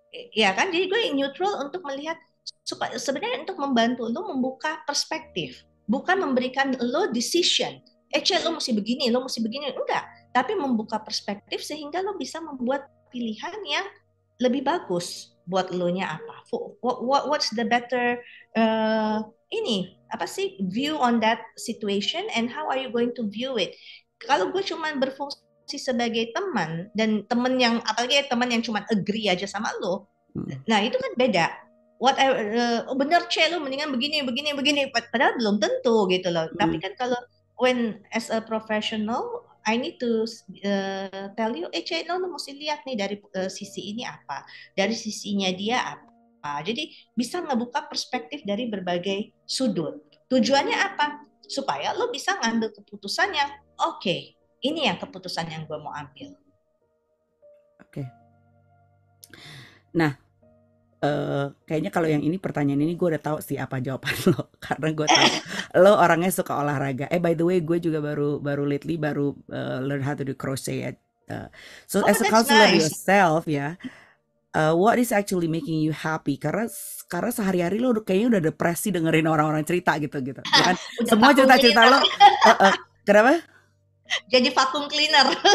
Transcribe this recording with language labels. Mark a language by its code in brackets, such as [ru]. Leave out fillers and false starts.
[id] Ya kan, jadi gue neutral untuk melihat supaya sebenarnya untuk membantu lo membuka perspektif, bukan memberikan lo decision. Lo mesti begini, lo mesti begini, enggak. Tapi membuka perspektif sehingga lo bisa membuat pilihan yang lebih bagus buat lo nya apa. [en] What's the better [id] ini apa sih [en] view on that situation and how are you going to view it? [id] Kalau gue cuma berfungsi sebagai teman, dan teman yang apalagi teman yang cuma agree aja sama lo, nah itu kan beda. Bener lo mendingan begini begini begini, padahal belum tentu gitu loh. Tapi kan kalau [en] when as a professional I need to tell you, [id] lo mesti lihat nih dari sisi ini apa, dari sisinya dia apa. Jadi bisa ngebuka perspektif dari berbagai sudut. Tujuannya apa? Supaya lo bisa ngambil keputusan yang oke, ini yang keputusan yang gue mau ambil. Oke. Nah, kayaknya kalau yang ini, pertanyaan ini gue udah tahu sih apa jawaban lo, karena gue tahu lo orangnya suka olahraga. [en] By the way, [id] gue juga baru [en] lately learn how to do crochet ya. So as a counselor yourself ya, what is actually making you happy? [id] Karena sehari-hari lo kayaknya udah depresi dengerin orang-orang cerita gitu. Ya kan? Semua cerita-cerita lo, kenapa? Jadi vacuum cleaner.